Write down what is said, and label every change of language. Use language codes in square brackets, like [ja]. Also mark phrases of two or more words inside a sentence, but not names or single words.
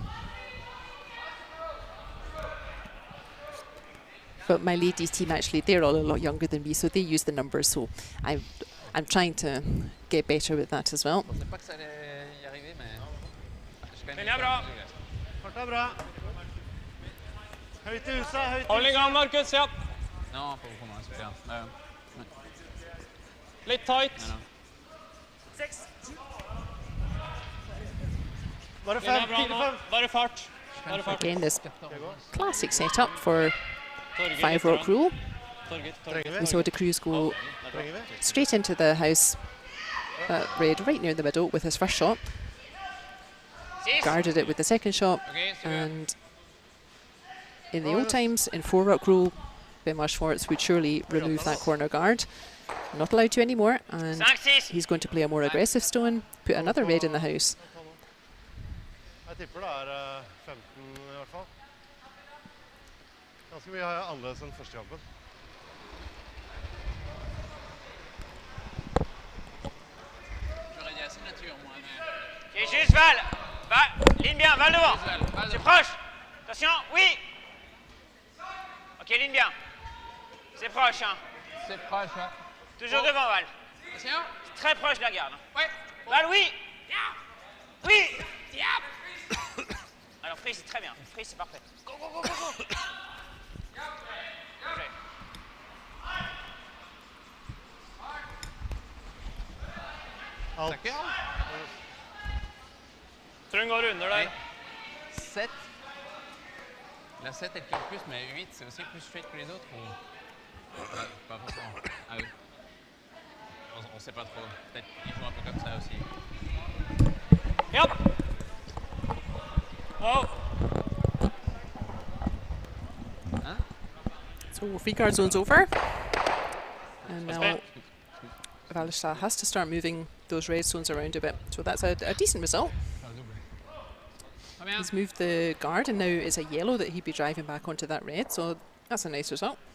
[en] But my ladies team, actually, they're all a lot younger than me, so they use the numbers, so I'm trying to get better with that as well. [no] Hold i gang, Markus, ja. Litt tight. Bare fart. [en] Again, this classic setup for 5 rock rule. We saw the Cruz go straight into the house, red right near the middle with his first shot. Guarded it with the second shot, and in the old times, in 4 rock rule, Bannwart Schwartz would surely remove that corner guard. Not allowed to anymore, and he's going to play a more aggressive stone, put another red in the house. [no] Jeg tipper det 15 i hvert fall. Ganske mye annerledes enn første kampen. [fr] Ok, juste Val. Ligne bien, Val devant. C'est proche. Attention, oui. Ok, ligne bien. C'est proche, hein. C'est proche, ouais. Toujours devant, Val. C'est très proche de la garde. Ouais. Val, oui. Oui. Alors, Free, c'est très bien. Free, c'est parfait. [en] Go, go, go, go, go. [no] Alt. Tror hun går under der. 7. [fr] La 7 elle tire plus, mais 8 c'est aussi plus straight que les autres ou... Pas forcément. Ah oui. On sait pas trop. Peut-être qu'ils jouent un peu comme ça aussi. [no] Ja. [en] Wow. Huh? So free guard zone's over. And now Walstad has to start moving those red zones around a bit. So that's a decent result. He's moved the guard, and now it's a yellow that he'd be driving back onto that red, so that's a nice result.